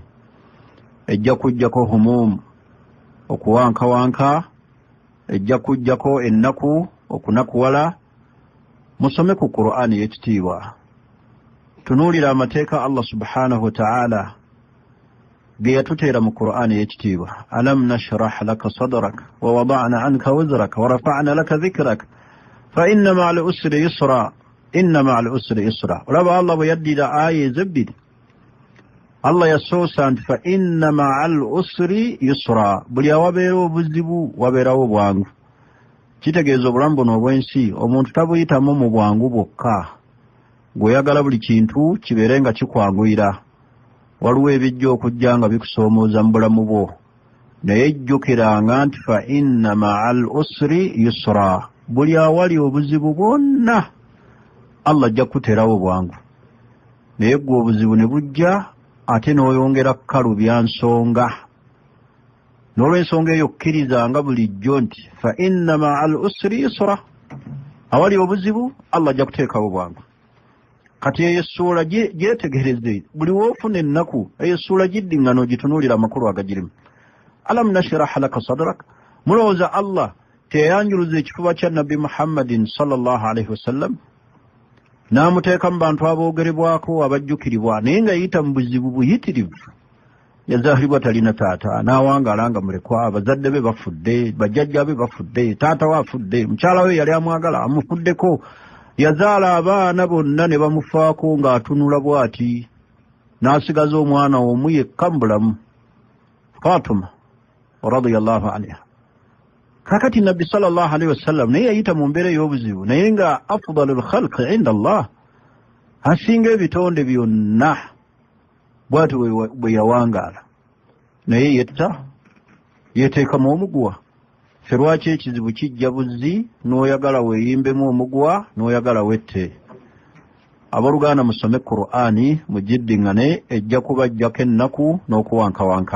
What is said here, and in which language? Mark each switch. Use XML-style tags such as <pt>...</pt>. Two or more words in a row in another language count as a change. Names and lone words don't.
<lg>Ejja kujjako humumu, okuwankawanka, ejja kujjako ennaku, okunakuwala. Musome ku Qur'ani y'ekitiibwa, tunuulira amateeka Allah</lg> <ar>سبحانه وتعالى</ar> <lg>ge yatuteera mu Qur'ani y'ekitiibwa.</lg> <ar>ألم نشرح لك صدرك ووضعنا عنك وزرك ورفعنا لك ذكرك فإن مع العسر يسرا إن مع العسر يسرا.</ar> <lg>Olaba Allah bwe yaddira aya ezebbiri, Allah yasoosa nti</lg> <ar>فإن مع العسر يسرا,</ar> <lg>buli awabeera obuzibu wabeerawo bwangu. Kitegeeza obulamu buno obwensi omuntu tabuyitamu mu bwangu bwokka, gw'oyagala buli kintu kibeere nga kikwanguyira. Waliwo ebijja okujja nga bikusoomooza mu bulamu bwo, naye jjukiranga nti</lg> <ar>فإن مع العسر يسرا,</ar> <lg>buli awali obuzibu bwonna Allah ajja kuteerawo bwangu. Naye gwe obuzibu ne bujja ate n'oyongera kukalubya nsonga, n'olw'ensonga eyo kkirizanga bulijjo nti</lg> <ar>فإن مع العسر يسرا,</ar> <lg>awali obuzibu Allah ajja kuteekawo bwangu. Kati eyo essuula gyetegereze, buli woofuna ennaku eyo essuula giddingano gitunuulira amakulu agagirimu.</lg> <ar>ألم نشرح لك صدرك</ar> <lg>mulowooza Allah teyanjuluza ekifuba kya nabbi Muhammadin</lg> <ar>صلى الله عليه وسلم</ar> <lg>n'amuteeka mu bantu aboogerebwako abajjukiribwa naye nga yita mu buzibu buyitirivu. Yazaalibwa talina taata n'awangaala nga mulekwa, abazadde be bafudde, bajjajja be bafudde, taata we afudde, mukyala we yali amwagala amufuddeko, yazaala abaana bonna ne bamufaako ng'atunula bw'ati, n'asigaza omwana omu yekka mu bulamu,</lg> <ar>فاطمة رضي الله عنها.</ar> <lg>Kakati nabbi</lg> <ar>صلى الله عليه وسلم</ar> <lg>naye yayita mu mbeera y'obuzibu naye nga</lg> <ar>أفضل الخلق عند الله,</ar> <lg>asinga ebitonde byonna, bw'ati bwe yawangaala naye yetta yeteekamu omuguwa. Ffe lwaki ekizibu kijja buzzi n'oyagala weeyimbemu omuguwa n'oyagala wette. Abooluganda musome Qur'ani mugiddiŋŋane, ejja kubajjako ennaku n'okuwankawanka.</lg>